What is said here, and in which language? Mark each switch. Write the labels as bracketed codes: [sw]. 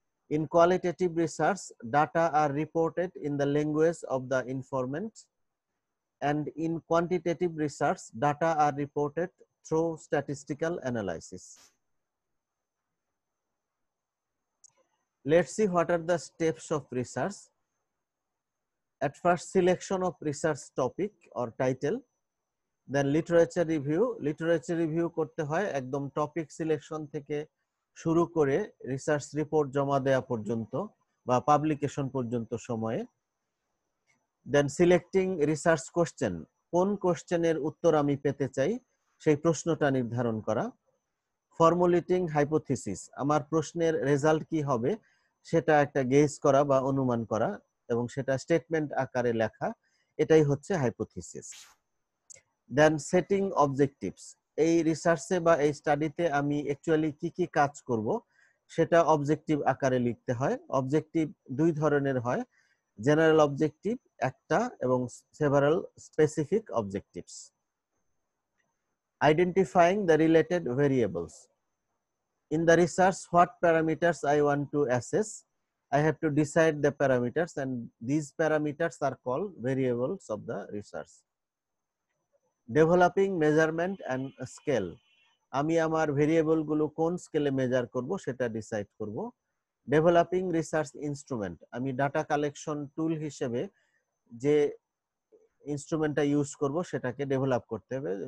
[en] In qualitative research, data are reported in the language of the informant, and in quantitative research, data are reported through statistical analysis. Let's see what are the steps of research. At first, selection of research topic or title, then literature review. [bn] Literature review করতে হয় একদম topic selection থেকে শুরু করে research report জমা দেওয়া পর্যন্ত বা পাবলিকেশন পর্যন্ত সময়ে। [en] then selecting research question, [bn] কোন কোশ্চেনের উত্তর আমি পেতে চাই সেই প্রশ্নটা নির্ধারণ করা। [en] formulating hypothesis, [bn] আমার প্রশ্নের রেজাল্ট কি হবে সেটা একটা গেস করা বা অনুমান করা এবং সেটা স্টেটমেন্ট আকারে লেখা, এটাই হচ্ছে হাইপোথিসিস। [en] then setting objectives, [bn] এই রিসার্চে বা এই স্টাডিতে আমি অ্যাকচুয়ালি কি কি কাজ করব সেটা অবজেক্টিভ আকারে লিখতে হয়। অবজেক্টিভ দুই ধরনের হয়, জেনারেল অবজেক্টিভ একটা এবং several specific objectives. [en] Identifying the related variables, in the research what parameters I want to assess, I have to decide the parameters and these parameters are called variables of the research. Developing measurement and scale, [bn] আমি আমার variable গুলো কোন স্কেলে measure করব সেটা decide করব। [en] developing research instrument, [bn] আমি data collection টুল হিসেবে যে ইনস্ট্রুমেন্টটা ইউজ করব সেটাকে ডেভেলপ করতে হবে।